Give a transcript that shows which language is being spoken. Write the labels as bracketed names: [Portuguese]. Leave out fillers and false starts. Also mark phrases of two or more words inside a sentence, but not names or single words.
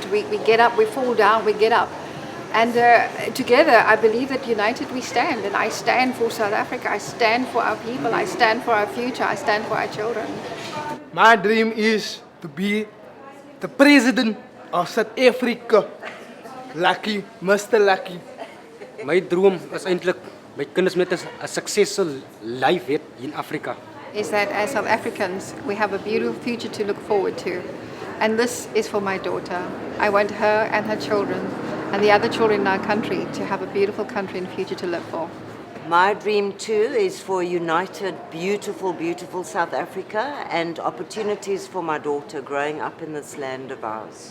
[English] We get up, we fall down, we get up. And together, I believe that united we stand. And I stand for South Africa. I stand for our people. I stand for our future. I stand for our children. My dream is to be the president of South Africa. Lucky, Mr. Lucky. [Afrikaans] My droom is eintlik my kinders met 'n [English] successful life [Afrikaans] het in Afrika. [English] Is that as South Africans, we have a beautiful future to look forward to. And this is for my daughter. I want her and her children and the other children in our country to have a beautiful country and future to live for. My dream too is for a united, beautiful, beautiful South Africa and opportunities for my daughter growing up in this land of ours.